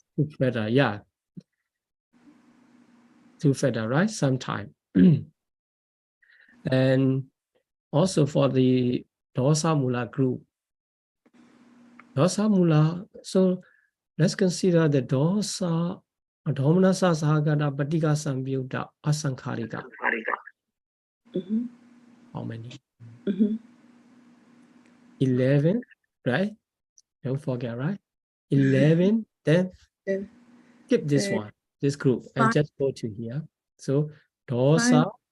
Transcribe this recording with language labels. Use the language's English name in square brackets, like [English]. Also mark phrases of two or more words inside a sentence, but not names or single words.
[English] it's better. Yeah. Two feather, right? Sometime. And also for the [Pali] dosa mula [English] group. [Pali] Dosa mula, [English] so let's consider the [Pali] dosa, domanasa sahagata, patika sambyuddha, asankharika. [English] Mm-hmm. How many? Mm-hmm. 11, right? Don't forget, right? 11, then skip this one, this group, and just go to here. So dosa.